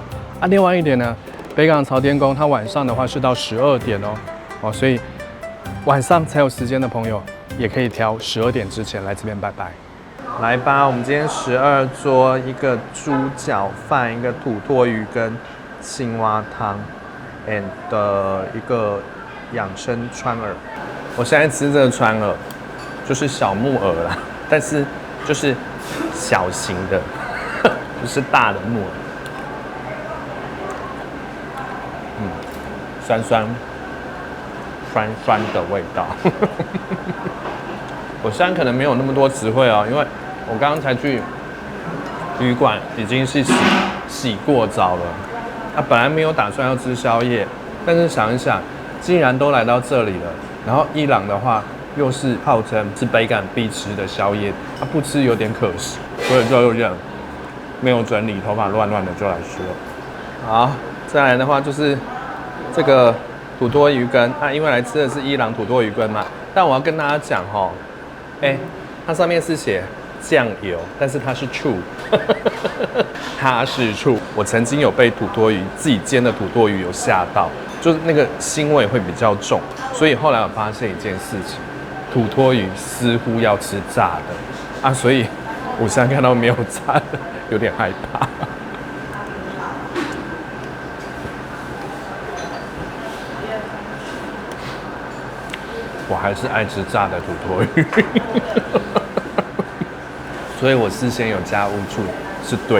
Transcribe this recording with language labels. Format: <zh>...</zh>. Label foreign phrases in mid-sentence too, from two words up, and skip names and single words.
<zh>另外一點呢，北港朝天宮它晚上的話是到12點所以晚上才有時間的朋友也可以挑12點之前來這邊拜拜。來吧，我們今天12桌，一個豬腳飯，一個土魠魚跟青蛙湯 ，and 一個養生川耳。我現在吃這個川耳。就是小木耳啦，但是就是小型的，不是大的木耳。酸酸的味道。我现在可能没有那麼多詞彙因為我剛剛才去旅館，已經是洗過澡了。本來沒有打算要吃宵夜，但是想一想，既然都來到這裡了，然後伊朗的話。又是號稱是北港必吃的宵夜，不吃有點可惜，所以就有點沒有整理，頭髮亂亂的就來吃了。好，再來的話就是這個土魠魚羹因為來吃的是伊朗土魠魚羹嘛，但我要跟大家講它上面是寫醬油，但是它是醋，它是醋。我曾經有被土魠魚自己煎的土魠魚有嚇到，就是那個腥味會比較重，所以後來我發現一件事情。土魠魚似乎要吃炸的所以我現在看到沒有炸的，有點害怕。我還是愛吃炸的土魠魚，所以我事先有加烏醋， 是對的。</zh>